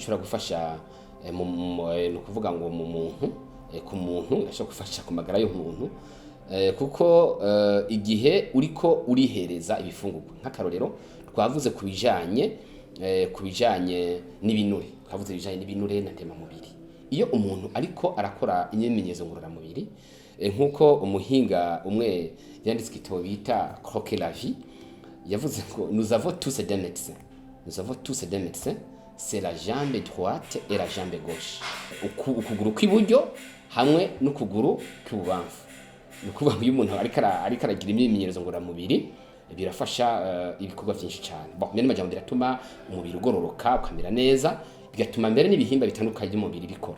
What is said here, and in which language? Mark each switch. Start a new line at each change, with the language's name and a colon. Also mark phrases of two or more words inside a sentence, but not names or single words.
Rundi: ishobora gufasha ni ukuvuga ngo ku muntu irashobora gufasha ku magara y'umuntu, kuko igihe uriko urihereza ibifungurwa nk'akarorero twavuze ku bijanye n'ibinure na ndemamubiri. Iyo umuntu ariko arakora imyimenyerezo ngororamubiri nk'uko umuhinga umwe yanditse igitabo bita Croquer la vie yavuze ngo
French: nous avons tous des médecins, c'est la jambe droite et la jambe gauche,
Rundi: ukuguru kw'iburyo hamwe n'ukuguru kw'ibubamfu. Ni ukuvuga ngo iyo umuntu ariko aragira imyimenyerezo ngororamubiri birafasha ibikorwa byinshi cyane. Mbere n'amajambo biratuma umubiri ugororoka ukamera neza, bigatuma mbere n'ibihimba bitandukanye by'umubiri bikora.